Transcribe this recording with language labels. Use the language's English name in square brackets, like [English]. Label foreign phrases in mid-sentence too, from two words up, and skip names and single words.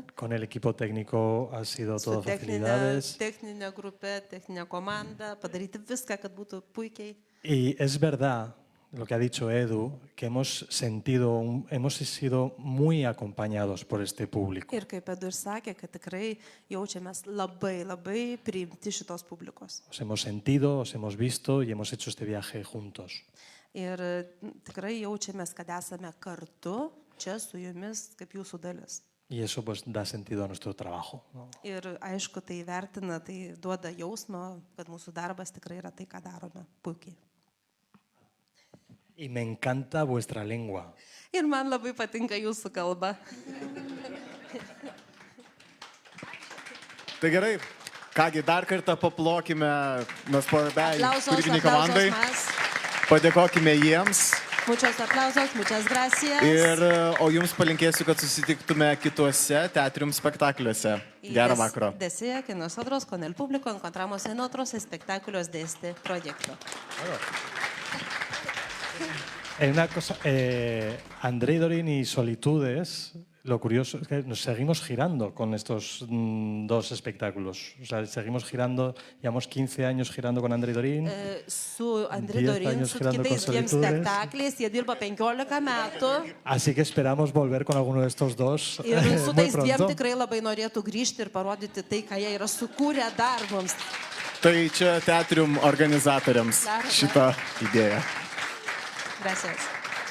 [Spanish] con el equipo técnico ha sido [Lithuanian] Su [Spanish] todo facilidades. [Lithuanian] techninė grupė, techninė komanda, padaryti viską, kad būtų puikiai. [Spanish] Y es verdad lo que ha dicho Edu, que hemos sido muy acompañados por este público. [Lithuanian] Ir kaip Edu ir sakė, kad tikrai jaučiamės labai, labai priimti šitos publikos. [Spanish] Os hemos sentido, os hemos visto y hemos hecho este viaje juntos. [Lithuanian] Ir tikrai jaučiamės, kad esame kartu čia su jumis kaip jūsų dalis. [Spanish] Y eso pues da sentido a nuestro trabajo, ¿no? [Lithuanian] Ir aišku, tai vertina, tai duoda jausmą, kad mūsų darbas tikrai yra tai, ką darome puikiai. [Spanish] Y me encanta vuestra lengua. [Lithuanian] Ir man labai patinka jūsų kalba. Tai gerai, kągi dar kartą paplokime nuostabiai [Spanish] Aplausos, [Lithuanian] kūrybiniai komandai, [Spanish] aplausos más. [Lithuanian] padėkokime jiems [Spanish] Muchos aplausos, muchas gracias. [Lithuanian] o jums palinkėsiu, kad susitiktume kituose teatrium spektakliuose. [Spanish] Y [Lithuanian] Gerą vakarą. [Spanish] desea que nosotros con el público encontramos en otros espectáculos de este proyecto. Una cosa, Andrei Dorin y Solitudes lo curioso es que nos seguimos girando con estos dos espectáculos. O sea, seguimos girando, llevamos 15 años girando con Andrei Dorin. [Lithuanian] Su Andrei [Spanish] 10 [Lithuanian] Dorin, [Spanish] años [Lithuanian] su [Spanish] girando [Lithuanian] kitais [Spanish] con [Lithuanian] dviem [Spanish] Solitudes. [Lithuanian] spektakliais, jie dirba 15 metų. [Spanish] Así que esperamos volver con alguno de estos dos [Lithuanian] Ir su [Spanish] muy [Lithuanian] tais dviem [Spanish] pronto. [Lithuanian] tikrai labai norėtų grįžti ir parodyti tai, ką jie yra sukūrę dar mums. Tai čia teatrium organizatoriams Dar, dar. šitą idėją. [Spanish] Gracias.